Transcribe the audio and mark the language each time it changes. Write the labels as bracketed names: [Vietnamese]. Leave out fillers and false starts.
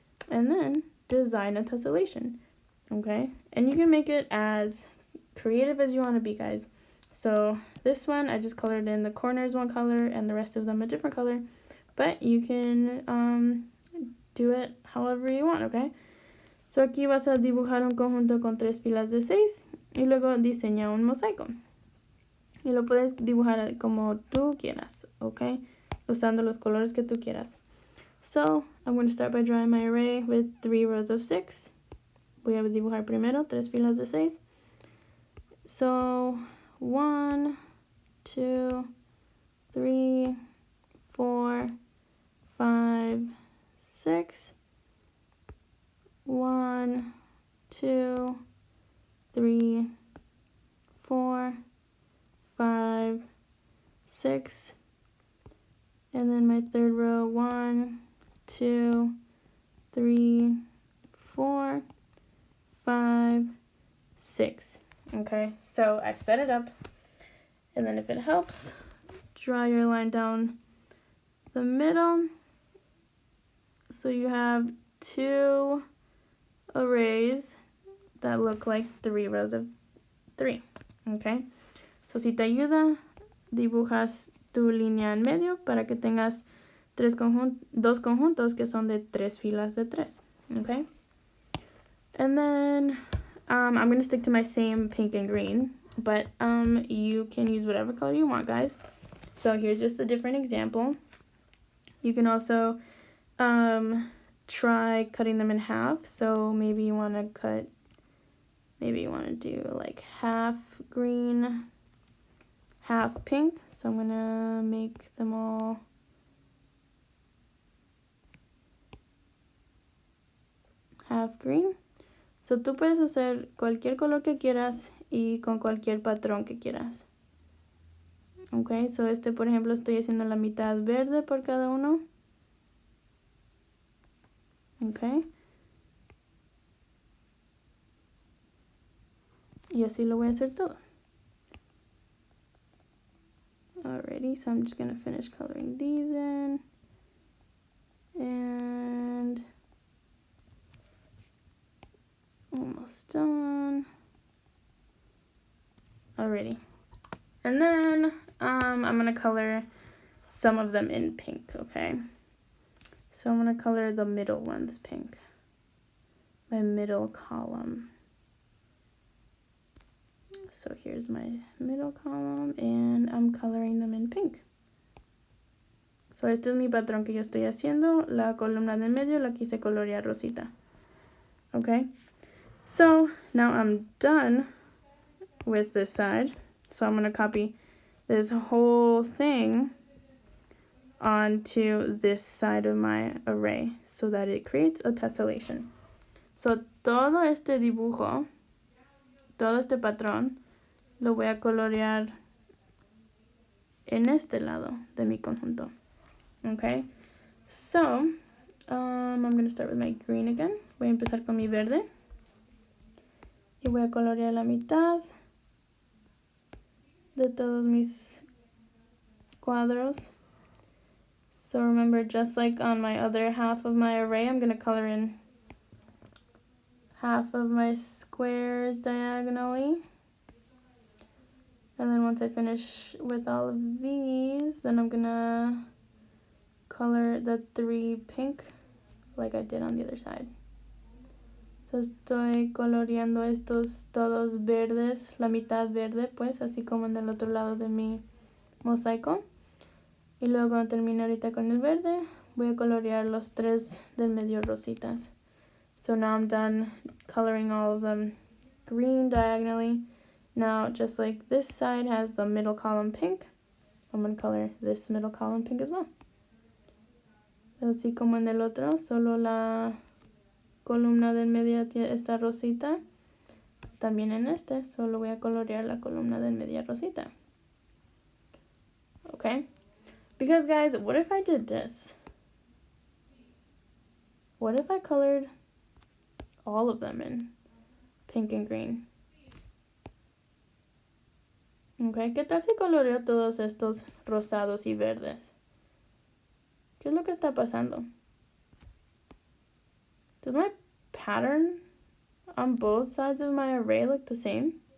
[English] And then design a tessellation. Okay? And you can make it as creative as you want to be, guys. So this one, I just colored in the corners one color and the rest of them a different color. But you can do it however you want, okay? [Spanish] So aquí vas a dibujar un conjunto con 3 filas de 6 y luego diseña un mosaico. Y lo puedes dibujar como tú quieras, okay? Usando los colores que tú quieras. [English] So, I'm going to start by drawing my array with 3 rows of 6. [Spanish] Voy a dibujar primero 3 filas de 6. [English] So, 1, 2, 3, 4, 5, 6. 1, 2, 3, 4, 5, 6. And then my third row, 1, 2, 3, 4, 5, 6. Okay, so I've set it up. And then if it helps, draw your line down the middle. So you have 2 arrays that look like 3 rows of 3. [Spanish] Okay, so si te ayuda, dibujas tu línea en medio para que tengas 2 conjuntos que son de 3 filas de 3. [English] Okay, and then I'm going to stick to my same pink and green, but you can use whatever color you want, guys. So here's just a different example. You can also try cutting them in half. So maybe you want to do like half green, half pink. So I'm going to make them all half green. [Spanish] So tú puedes usar cualquier color que quieras y con cualquier patrón que quieras. Ok, so por ejemplo estoy haciendo la mitad verde por cada uno. Ok. Y así lo voy a hacer todo. [English] Alrighty, so I'm just going to finish coloring these in. And almost done. Alrighty. And then I'm going to color some of them in pink, okay? So I'm going to color the middle ones pink. My middle column. So here's my middle column and I'm coloring them in pink. [Spanish] So este es mi patrón que yo estoy haciendo. La columna de medio la quise colorear rosita. Okay? [English] So now I'm done with this side. So I'm going to copy this whole thing onto this side of my array so that it creates a tessellation. So [Spanish] todo este dibujo todo este patrón lo voy a colorear en este lado de mi conjunto. [English] Okay, so I'm going to start with my green again. [Spanish] Voy a empezar con mi verde y voy a colorear la mitad de todos mis cuadros. [English] So remember, just like on my other half of my array, I'm going to color in half of my squares diagonally. And then once I finish with all of these, then I'm going to color the 3 pink like I did on the other side. [Spanish] So estoy coloreando estos todos verdes, la mitad verde, pues, así como en el otro lado de mi mosaico. Y luego cuando termine ahorita con el verde, voy a colorear los 3 del medio rositas. [English] So now I'm done coloring all of them green diagonally. Now, just like this side has the middle column pink, I'm going to color this middle column pink as well. [Spanish] Así como en el otro, solo la columna del medio está rosita. También en este, solo voy a colorear la columna del medio rosita. [English] Okay? Because guys, what if I did this? What if I colored all of them in pink and green? [Spanish] Okay, ¿qué tal si coloreo todos estos rosados y verdes? ¿Qué es lo que está pasando? [English] Does my pattern on both sides of my array look the same?